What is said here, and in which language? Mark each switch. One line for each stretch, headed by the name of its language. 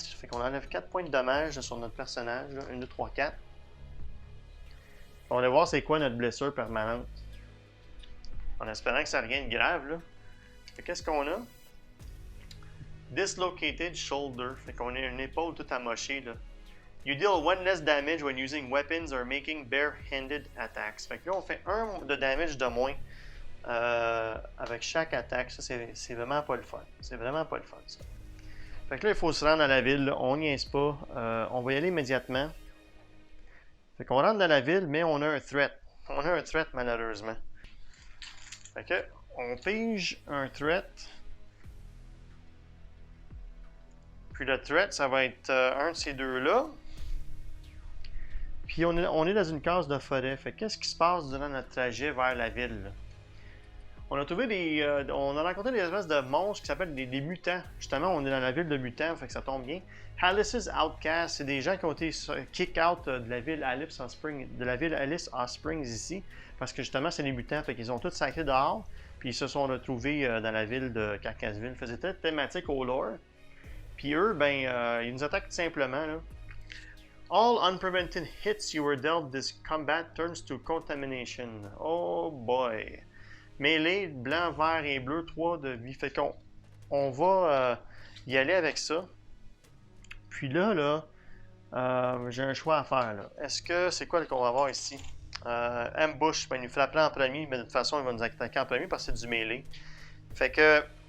French: Fait qu'on enlève 4 points de dommage sur notre personnage. 1, 2, 3, 4. On va voir c'est quoi notre blessure permanente. En espérant que ça n'a rien de grave, là. Fait qu'est-ce qu'on a? Dislocated shoulder. Fait qu'on a une épaule toute amochée, là.
English: You deal 1 less damage when using weapons or making bare-handed attacks.
French: Fait que là, on fait 1 de damage de moins avec chaque attaque. Ça, c'est vraiment pas le fun. C'est vraiment pas le fun, ça. Fait que là, il faut se rendre à la ville. Là. On niaise pas. On va y aller immédiatement. Fait qu'on rentre dans la ville, mais on a un threat. On a un threat, malheureusement. Fait que, on pige un threat. Puis le threat, ça va être un de ces deux-là. Puis on est dans une case de forêt. Fait qu'est-ce qui se passe durant notre trajet vers la ville? Là? On a trouvé on a rencontré des espèces de monstres qui s'appellent des mutants. Justement, on est dans la ville de mutants, fait que ça tombe bien. Alice's Outcast, c'est des gens qui ont été kick out de la ville Alice Hot Springs ici. Parce que justement, c'est des mutants, fait qu'ils ont tous sacré dehors. Puis ils se sont retrouvés dans la ville de Carcassonne. Ils faisaient très thématique au lore. Puis eux, ben, ils nous attaquent tout simplement. Là.
English: All unprevented hits you were dealt this combat turns to contamination. Oh boy!
French: Mêlée, blanc, vert et bleu, 3 de vie. Fait qu'on va y aller avec ça. Puis là, j'ai un choix à faire. Est-ce que c'est quoi qu'on va avoir ici? Ambush, ben, il nous frapperait en premier, mais de toute façon, il va nous attaquer en premier parce que c'est du mêlée. Fait que.